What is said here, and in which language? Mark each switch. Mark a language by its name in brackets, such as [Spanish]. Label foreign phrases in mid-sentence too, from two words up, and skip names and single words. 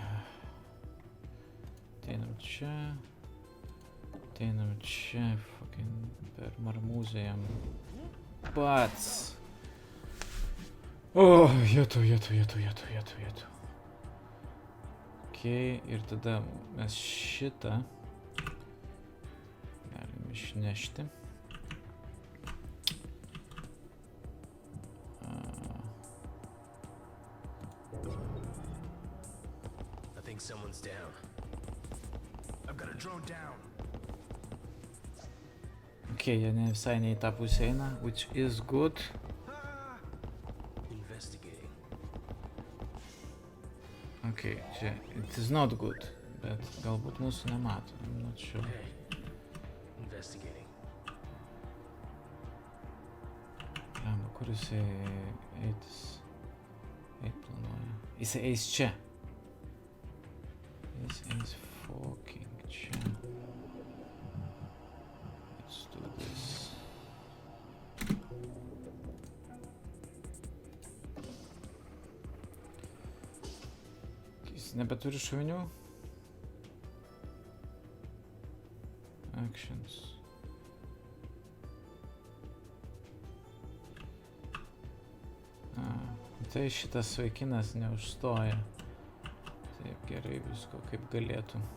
[Lithuanian] Ateinam čia, fucking per marmūzę jam. Pats. O, jetu. Okay, ir tada mes šitą galim išnešti. [English] I think someone's down. I've got a drone down. [Lithuanian] Okay, jie ne visai ne į tą pusę eina, [English] which is good. Investigating. Okay, čia, it is not good, [Lithuanian] bet galbūt mūsų nemato, [English] I'm not sure. Okay. Investigating. [Lithuanian] Lemba, kur jisai eit planuoja. Jisai eis čia. Jis eis fucking čia. [English] Let's do this. [Lithuanian] Jis nebeturi šovinių. [English] Actions. [Lithuanian] Tai šitas vaikinas neužstoja. Taip gerai visko kaip galėtų.